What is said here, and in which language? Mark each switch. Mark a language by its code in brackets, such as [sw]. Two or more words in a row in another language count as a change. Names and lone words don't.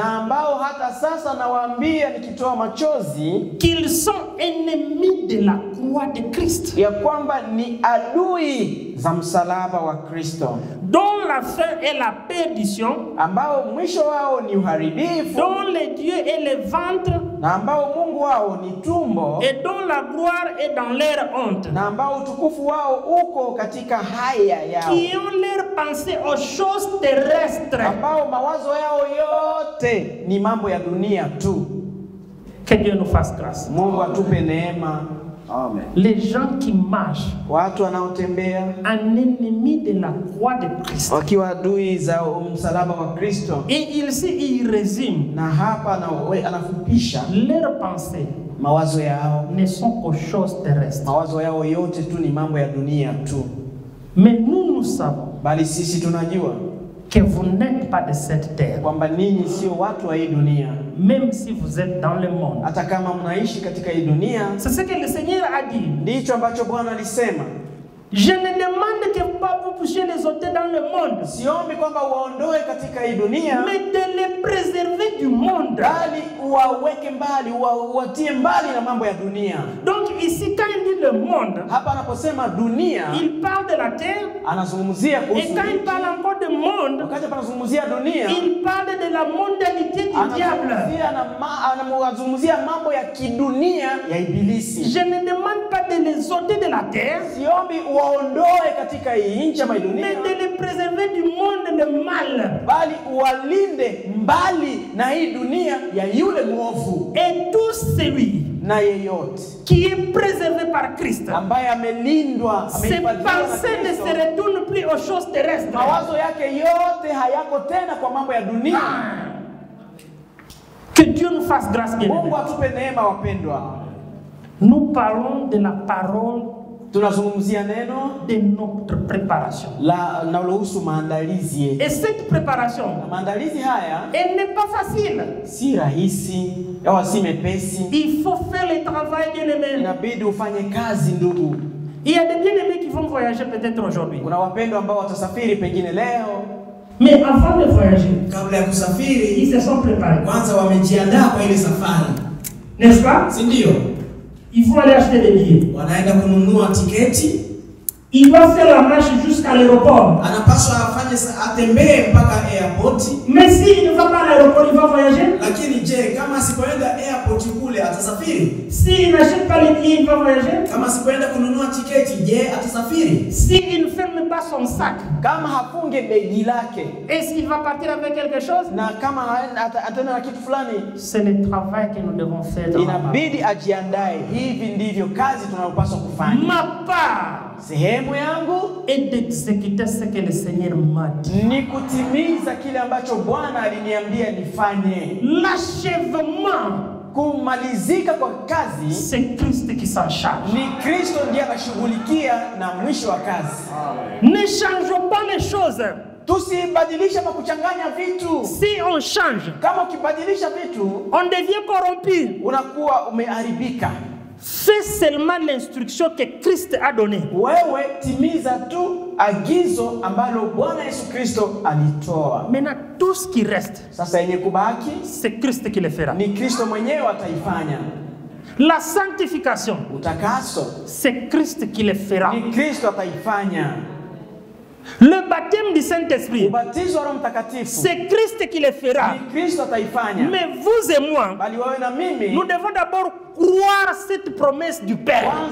[fr] qu'ils sont ennemis de la croix de Christ, dont la fin est la perdition, dont le Dieu est le ventre, et dont la gloire est dans leur honte, qui ont leur pensée aux choses terrestres. Que Dieu nous fasse grâce. Amen. Les gens qui marchent [sw] Watu wanaotembea [fr] en ennemi de la croix de Christ. [sw] wakiwa adui za msalaba wa Kristo. [fr] Et il résume. [sw] Na hapa anafupisha [fr] leurs pensées. [sw] Mawazo yao [fr] ne sont qu'aux choses terrestres. [sw] Mawazo yao yote tu ni mambo ya dunia tu. [fr] Mais nous savons. [sw] Bali sisi tunajua [fr] que vous n'êtes pas de cette terre. [sw] Kwamba ninyi sio watu wa hii dunia. [fr] Même si vous êtes dans le monde. [sw] Hata kama mnaishi katika hii dunia. [fr] C'est ce que le Seigneur a dit. [sw] Ndicho ambacho Bwana alisema. [fr] Je ne demande que vous puissiez les ôter dans le monde. [sw] Siombi kwamba uwaondoe katika hii dunia. [fr] Mais de les préserver du monde. [sw] Bali uwaweke mbali, uwatie mbali na mambo ya dunia. [fr] Donc ici quand il dit le monde, [sw] hapa anaposema dunia, [fr] il parle de la terre. [sw] Anazungumzia kuhusu. [fr] Et quand il parle encore de monde, [sw] wakati anazungumzia dunia, [fr] il parle de la mondanité du diable. [sw] Anazungumzia mambo ya kidunia ya ibilisi. [fr] Je ne demande pas de les ôter de la terre. [sw] Siombi uwaondoe katika hii nchi ya dunia. [fr] Mais de les préserver du monde de mal. [sw] Bali uwalinde mbali na hii dunia ya yule mwovu. [fr] Et tout celui [sw] na yeyote [fr] qui est préservé par Christ, [sw] ambaye amelindwa, [fr] ses pensées ne se retournent plus aux choses terrestres. [sw] Mawazo yake yote hayako tena kwa mambo ya dunia. [fr] Que Dieu nous fasse grâce, bien. [sw] Mungu atupe neema wapendwa. [fr] Nous parlons de la parole, [sw] tunazungumzia neno [fr] de notre préparation. [sw] La nauluhusu maandalizi. [fr] Et cette préparation, [sw] maandalizi haya, [fr] elle n'est pas facile. [sw] Si rahisi, au si mepesi. [fr] Il faut faire le travail de l'aimer. [sw] Inabidi ufanye kazi ndugu. [fr] Il y a des bien-aimés qui vont voyager peut-être aujourd'hui. [sw] Kuna wapendwa ambao watasafiri pengine leo. [fr] Mais avant de voyager, [sw] kabla ya kusafiri, [fr] ils se sont préparés. [sw] Kwanza wamejiandaa kwa ile safari. [fr] N'est-ce pas? [sw] Si ndio? [fr] Ils vont aller acheter des billets. [sw] Wanaenda kununua tiketi. [fr] Il va faire la marche jusqu'à l'aéroport. [sw] Anapaswa afanye atembee mpaka airport. [fr] Mais s'il ne va pas à l'aéroport, il va voyager. [sw] Lakini je, kama asipoenda airport kule atasafiri? [fr] S'il n'achète pas les billets, il va voyager. [sw] Kama asipoenda kununua tiketi, je, atasafiri? [fr] S'il ne ferme pas son sac, [sw] kama hafunge begi lake, [fr] est-ce qu'il va partir avec quelque chose? [sw] Na kama ataenda na kitu fulani, [fr] c'est le travail que nous devons faire. [sw] Inabidi ajiandae. Hivi ndivyo kazi tunayopaswa kufanya. [fr] Ma part, [sw] sehemu yangu [fr] et d'exécuter ce que le Seigneur m'a dit. [sw] Ni kutimiza kile ambacho Bwana aliniambia nifanye. [fr] L'achèvement, [sw] kumalizika kwa kazi, [fr] c'est Christ qui s'en charge. [sw] Ni Kristo ndiye anashughulikia na mwisho wa kazi. [fr] Ne changeons pas les choses. [sw] Tusibadilisha kwa kuchanganya vitu. [fr] Si on change, [sw] kama ukibadilisha vitu, [fr] on devient corrompu. [sw] Unakuwa umeharibika. [fr] Fais seulement l'instruction que Christ a donnée. [sw] Wewe timiza tu agizo ambalo Bwana Yesu Kristo alitoa. [fr] Maintenant tout ce qui reste, [sw] sasa yenye kubaki, [fr] c'est Christ qui le fera. [sw] Ni Kristo mwenyewe ataifanya. [fr] La sanctification, [sw] utakaso, [fr] c'est Christ qui le fera. [sw] Ni Kristo ataifanya. [fr] Le baptême du Saint-Esprit, c'est Christ qui le fera. Mais vous et moi, nous devons d'abord croire cette promesse du Père.